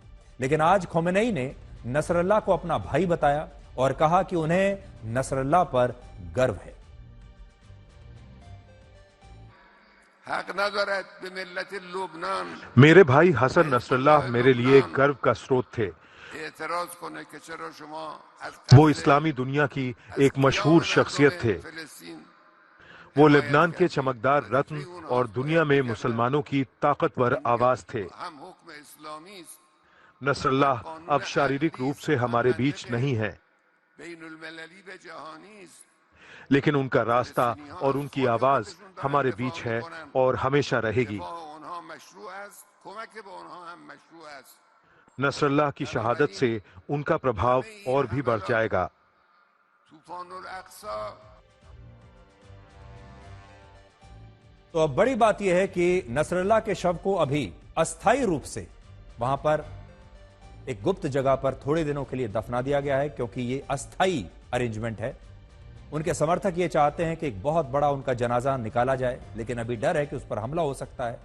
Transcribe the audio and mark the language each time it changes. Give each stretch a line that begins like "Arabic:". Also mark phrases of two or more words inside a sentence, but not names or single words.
Hindi: लेकिन आज खोमेनी ने नसरल्लाह को अपना भाई बताया और कहा कि उन्हें नसरल्लाह पर गर्व है। मेरे भाई हसन नसरल्लाह मेरे लिए गर्व का स्रोत थे।
Persian: اعتراض کنه که چرا شما از
Hindi: वो इस्लामी दुनिया की एक मशहूर शख्सियत थे।
Persian: فلسطین
Hindi: वो लेबनान के चमकदार रत्न और दुनिया में मुसलमानों की ताकतवर आवाज थे।
Persian: هم حکم اسلامی است
Hindi: नसरल्लाह अब शारीरिक रूप से हमारे बीच नहीं है,
Persian: بین المللی به جهانی است
Hindi: लेकिन उनका रास्ता और उनकी आवाज हमारे बीच है और हमेशा रहेगी।
Persian: دفاع اونها مشروع است کمک به اونها هم مشروع است
Hindi: नसरल्लाह की शहादत से उनका प्रभाव और भी बढ़ जाएगा।
Persian: طوفان الاقصی
Hindi: तो अब बड़ी बात यह है कि नसरल्लाह के शव को अभी अस्थायी रूप से वहां पर एक गुप्त जगह पर थोड़े दिनों के लिए दफना दिया गया है, क्योंकि ये अस्थायी अरेंजमेंट है। उनके समर्थक ये चाहते हैं कि एक बहुत बड़ा उनका जनाजा निकाला जाए, लेकिन अभी डर है कि उस पर हमला हो सकता है।